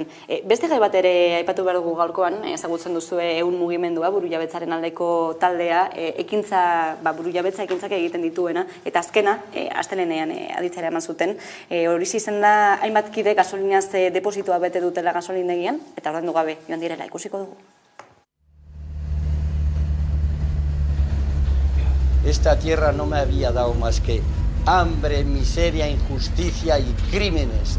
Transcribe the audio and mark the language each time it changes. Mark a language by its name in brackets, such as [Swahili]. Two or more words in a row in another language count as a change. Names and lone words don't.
[Basque] Beste gai bat ere aipatu behar dugu gaurkoan, ezagutzen duzu ehun mugimendua, burujabetzaren aldeko taldea, burujabetza ekintzak egiten dituena, eta azkena, astelehenean aditzera eman zuten. Hori izen da, hainbat kide gasolinaz depositoa bete dutela gasolindegian, eta ordaindu gabe joan direla, ikusiko dugu. [Spanish] esta tierra no me había dado más que hambre, miseria, injusticia y crímenes.